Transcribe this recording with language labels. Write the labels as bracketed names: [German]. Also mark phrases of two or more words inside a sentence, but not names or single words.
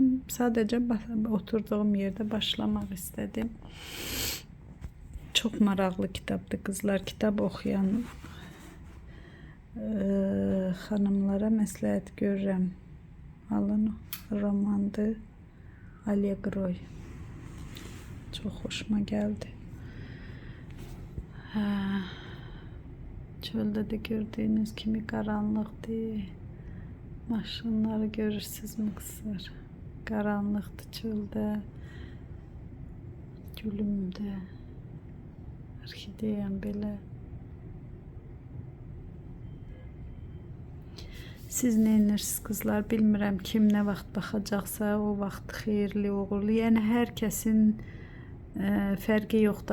[Azerbaijani] Sadəcə oturduğum yerdə başlamaq istedim. Çok maraqlı kitabdır kızlar. Kitab oxuyan xanımlara məsləhət görürəm. Alın, romandır. Allegro. [Turkish] Çok hoşuma geldi. Çölde de gördüğünüz kimi karanlıktı. [Azerbaijani] Maşınları görürsünüz mü kızlar? [Turkish] Karanlıktı çölde. Gülümde. [Azerbaijani] Orkideyem belə. [Turkish] Siz ne edirsiniz kızlar? [Azerbaijani] Bilmirəm kim ne vaxt baxacaqsa o vaxt xeyirli, uğurlu. Yəni hər kəsin fərqi yoxdur.